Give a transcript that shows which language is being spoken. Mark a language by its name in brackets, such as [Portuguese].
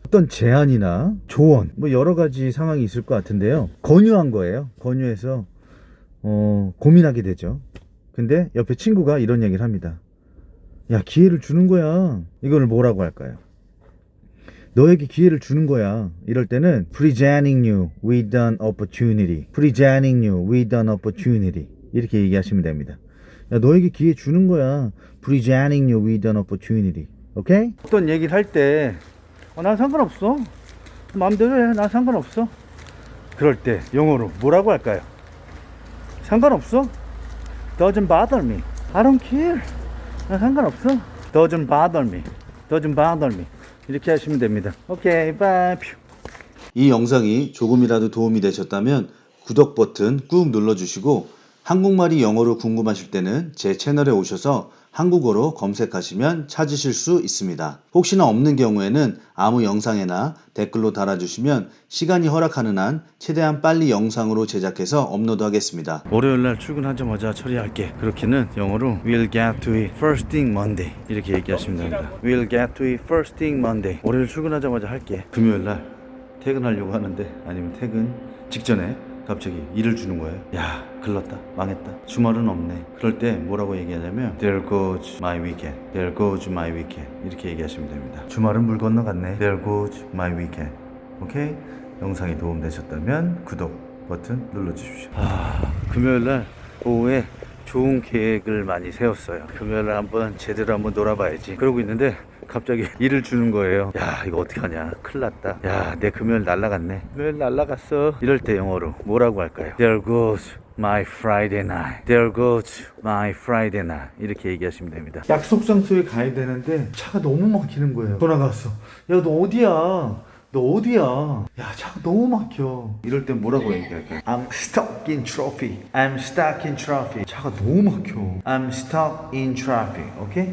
[Korean] 어떤 제안이나 조언 뭐 여러 가지 상황이 있을 것 같은데요. 권유한 거예요. 권유해서 고민하게 되죠. 근데 옆에 친구가 이런 얘기를 합니다. 야, 기회를 주는 거야. 이거를 뭐라고 할까요? 너에게 기회를 주는 거야. 이럴 때는 [English] presenting you with an opportunity. presenting you with an opportunity. [Korean] 이렇게 얘기하시면 됩니다. 야, 너에게 기회 주는 거야. [English] presenting you with an opportunity. [Korean] 오케이? 어떤 얘기를 할 때 난 상관없어. 마음대로 해. 난 상관없어. 그럴 때 영어로 뭐라고 할까요? 상관없어. [English] Doesn't bother me. I don't care. [Korean] 난 상관없어. [English] Doesn't bother me. Doesn't bother me. [Korean] 이렇게 하시면 됩니다. 오케이, 바이. 이 영상이 조금이라도 도움이 되셨다면 구독 버튼 꾹 눌러주시고, 한국말이 영어로 궁금하실 때는 제 채널에 오셔서 한국어로 검색하시면 찾으실 수 있습니다. 혹시나 없는 경우에는 아무 영상에나 댓글로 달아주시면 시간이 허락하는 한 최대한 빨리 영상으로 제작해서 업로드하겠습니다. 월요일날 출근하자마자 처리할게. 그렇게는 영어로 [English] We'll get to it first thing Monday. [Korean] 이렇게 얘기하시면 됩니다. [English] We'll get to it first thing Monday. [Korean] 월요일 출근하자마자 할게. 금요일날 퇴근하려고 하는데 아니면 퇴근 직전에 갑자기 일을 주는 거예요. 야, 글렀다. 망했다. 주말은 없네. 그럴 때 뭐라고 얘기하냐면 [English] There goes my weekend. There goes my weekend. [Korean] 이렇게 얘기하시면 됩니다. 주말은 물 건너갔네. [English] There goes my weekend. 오케이? [Korean] 영상이 도움되셨다면 구독 버튼 눌러주십시오. 금요일날 오후에 좋은 계획을 많이 세웠어요. 금요일날 한번 제대로 한번 놀아봐야지. 그러고 있는데 갑자기 일을 주는 거예요. 야, 이거 어떡하냐. 큰일 났다. 야, 내 금요일 날라갔네. 금요일 날라갔어. 이럴 때 영어로 뭐라고 할까요? [English] There goes my Friday night. There goes my Friday night. [Korean] 이렇게 얘기하시면 됩니다. 약속 장소에 가야 되는데 차가 너무 막히는 거예요. 전화가 왔어. 야, 너 어디야? 너 어디야? 야, 차가 너무 막혀. 이럴 땐 뭐라고 얘기할까요? [English] I'm stuck in traffic. I'm stuck in traffic. [Korean] 차가 너무 막혀. [English] I'm stuck in traffic. 오케이?